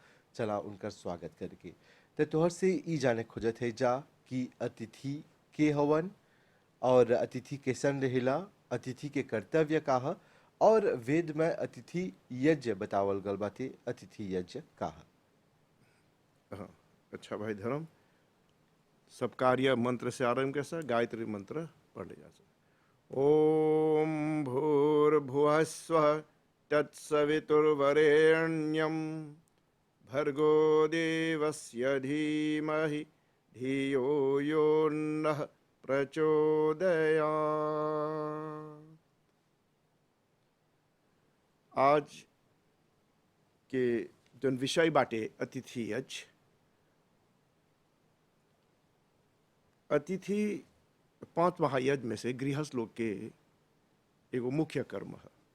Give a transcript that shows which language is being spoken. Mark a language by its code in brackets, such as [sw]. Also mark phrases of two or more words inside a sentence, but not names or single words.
[bho] चला उनकर स्वागत करके तो तोहर से ई जाने खोजत है जा कि अतिथि के हवन और अतिथि कैसन रहेला, अतिथि के कर्तव्य का है और वेद में अतिथि यज्ञ बतावल गल बाटे, अतिथि यज्ञ का है। हाँ, अच्छा भाई धर्म। सब कार्य मंत्र से आरंभ कैसा गायत्री मंत्र पढ़ जा सकते। [sa] ओम भूर्भुवः स्वः तत्सवितुर्वरेण्यं भर्गो देवस्य धीमहि धियो यो नः प्रचोदयात्। [bho] आज के जन विषय बाटे अतिथि यज्ञ। अतिथि 5 महायज्ञ में से गृहस्थ लोग के एगो मुख्य कर्म है।